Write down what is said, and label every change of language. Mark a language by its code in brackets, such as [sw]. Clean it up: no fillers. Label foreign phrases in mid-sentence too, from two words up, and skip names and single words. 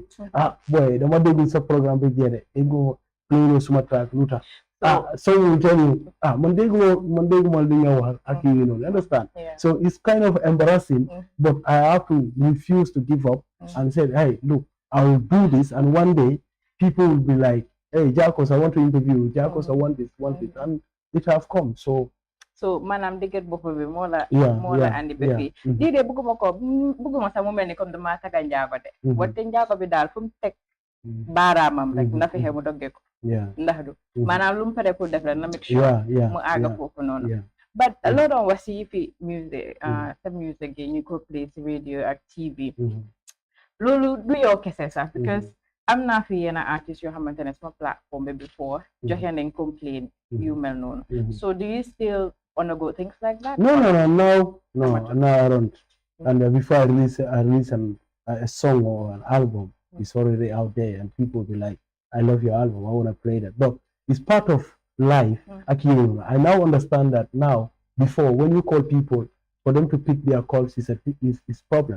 [en] Boy, the one they do some program they go play some track, so will tell you, Monday understand? So it's kind of embarrassing, but I have to refuse to give up and say, hey, look, I will do this, and one day people will be like, hey, Jakos, I want to interview you, Jakos, I want this, and it have come. So [wo] so manam dëgër bopp bi moo la andi ba fii lii de bëgguma sax mu mel ni comme dama taga njaago de wante njaago bi daal fu mu teg baaraamam rek na fexe mu dogge ko ndax du maanaam lu mu pare pour def la na [en] make sure [wo] mu àgga foofu noonu but loo doon wax si fi music sa music yi ñu ko play si radio ak TV loolu du yow kese sax because am naa fi yenn artistes yoo xamante ne sama platform bi before joxe nañ complain yu mel noonu [en] so do you still undergo things like that? No, I don't. And before I release a song or an album, it's already out there, and people be like, "I love your album. I want to play that." But it's part of life. I now understand that now. Before, when you call people for them to pick their calls, is problem.